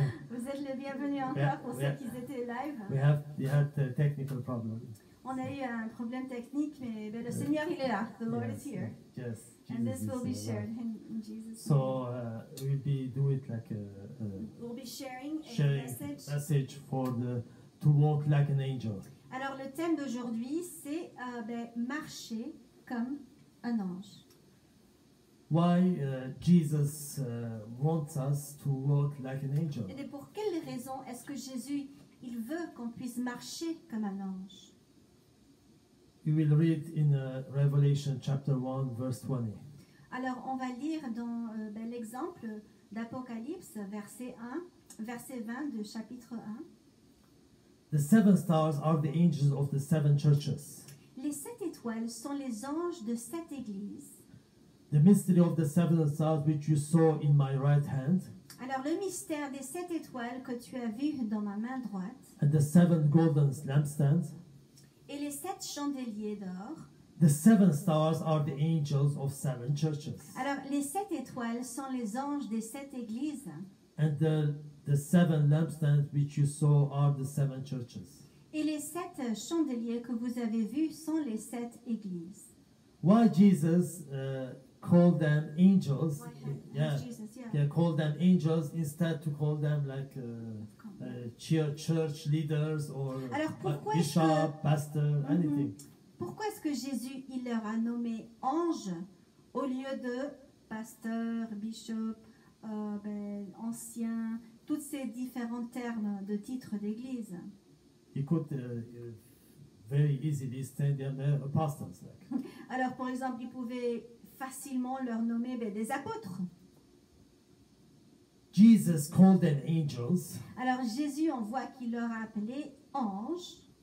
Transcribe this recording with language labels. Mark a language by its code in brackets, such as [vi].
[fr] Vous êtes les bienvenus encore pour ceux qui étaient live. [en] We had a technical problem. [fr] On a eu un problème technique, mais le Seigneur il est là. [en] The Lord is here. Yes. And this will be shared in Jesus' So name. we'll do it like We'll be sharing a message for to walk like an angel. [fr] Alors le thème d'aujourd'hui c'est marcher comme un ange. [en] Why Jesus wants us to walk like an angel? [fr] Et pour quelle raison est-ce que Jésus il veut qu'on puisse marcher comme un ange? [en] You will read in Revelation chapter 1 verse 20. [fr] Alors on va lire dans l'exemple d'Apocalypse verset 20 de chapitre 1. [en] The seven stars are the angels of the seven churches. [fr] Les 7 étoiles sont les anges de 7 églises. [en] The mystery of the seven stars which you saw in my right hand, [fr] Alors le mystère des 7 étoiles que tu as vu dans ma main droite [en] and the seven golden lampstands. [fr] et les 7 chandeliers d'or. [en] The seven stars are the angels of seven churches. [fr] Alors les 7 étoiles sont les anges des 7 églises. [en] And the seven lampstands which you saw are the seven churches. [fr] Et les 7 chandeliers que vous avez vus sont les 7 églises. [en] Why Jesus called them angels? Jesus, Called them angels instead to call them like church leaders or [fr] Alors, pourquoi [en] bishop, pastor, anything. [fr] Pourquoi est-ce que Jésus il leur a nommé anges au lieu de pasteur, bishop, ancien, tous ces différents termes de titres d'église? [en] He could very easily stand them apostles. Like. [fr] Alors, par exemple, il pouvait facilement leur nommer des apôtres. [en] Jesus called them angels. [fr] Alors, Jésus, on voit qu'il leur a appelé anges.